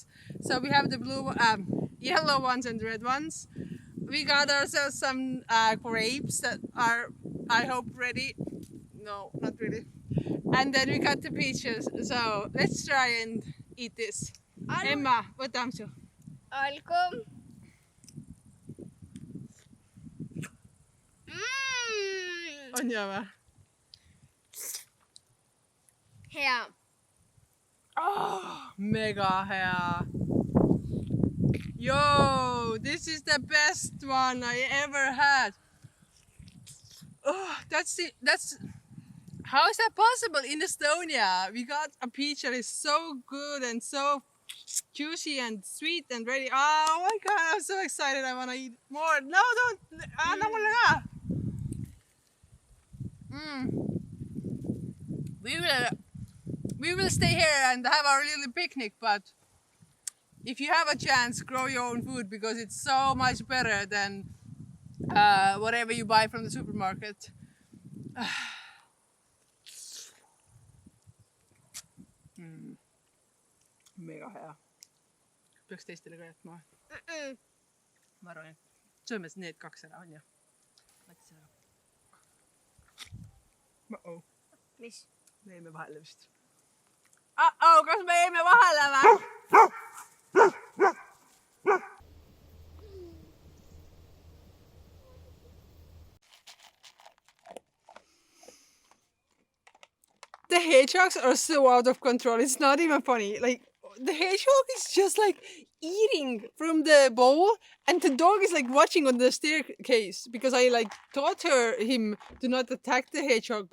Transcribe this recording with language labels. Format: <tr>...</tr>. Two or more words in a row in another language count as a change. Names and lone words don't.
<en>So we have the blue, yellow ones and red ones. We got ourselves some grapes that are, I hope, ready. No, not really. And then we got the peaches. So let's try and eat this. Emma,</en> <et>võtame su. Alku. On hea või? Hea. Oh, mega hea.</et> <en>Yo, this is the best one I ever had. Oh, how is that possible in Estonia? We got a peach that is so good and so juicy and sweet and ready. Oh my god, I'm so excited. I want to eat more. No, don't. We will stay here and have our little picnic, but if you have a chance, grow your own food because it's so much better than whatever you buy from the supermarket.</en> <et>Mega hea. Peaks teistele ka jätma? Ma arvan, et sööme need 2 ära, on ju? Läks ära. Uh-oh. Mis? Me jäime vahele vist. Uh-oh, kas me jäime vahele või?</et> <en>The hedgehogs are so out of control. It's not even funny. Like, the hedgehog is just like eating from the bowl, and the dog is like watching on the staircase because I like taught him to not attack the hedgehog.</en>